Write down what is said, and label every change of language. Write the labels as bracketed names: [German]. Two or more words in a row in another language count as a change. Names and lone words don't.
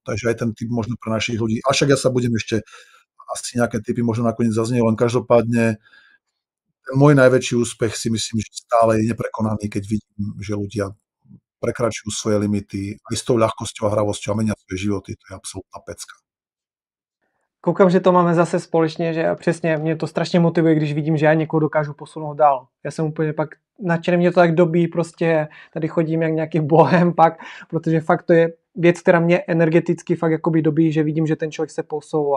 [Slovak] Takže aj ten typ možno pre našich ľudí. A však ja sa budem ešte, asi nejaké typy možno nakoniec zaznie, len každopádne ten môj najväčší úspech si myslím, že stále je neprekonaný, keď vidím, že ľudia prekračujú svoje limity aj s tou ľahkosťou a hravosťou a menia svoje životy. To je absolútna pecka. [Czech] Koukám, že to máme zase společně, že přesně mě to strašně motivuje, když vidím, že já někoho dokážu posunout dál. Já jsem úplně pak nadšený, mě to tak dobí, prostě tady chodím jak nějaký bohem pak, protože fakt to je věc, která mě energeticky fakt jakoby dobí, že vidím, že ten člověk se posouvá.